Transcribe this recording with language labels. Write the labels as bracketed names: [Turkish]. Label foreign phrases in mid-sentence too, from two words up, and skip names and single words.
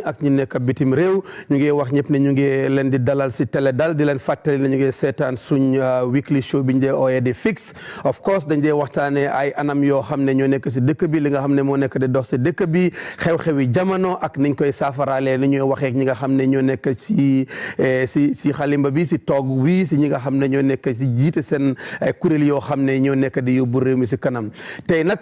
[Wolof] ak ñi nekk bitim réew ñu ngi wax ñëpp ne ñu ngi leen di dalal si Teledal di leen fàttali ne ñu ngi seetaan suñ [English] weekly show [Wolof] bi ñu dee ooyee di fix [English] of course [Wolof] dañ dee waxtaanee ay anam yoo xam ne ñoo nekk si dëkk bi li nga xam ne moo nekk di dox si dëkk bi xew-xewi jamono ak niñ koy saafaraalee ni ñooy waxee ñi nga xam ne ñoo nekk si xalimba bi si toog bi si ñi nga xam ne ñoo nekk si jiite seen kuréel yoo xam ne ñoo nekk di yóbbu réew mi si kanam tey nag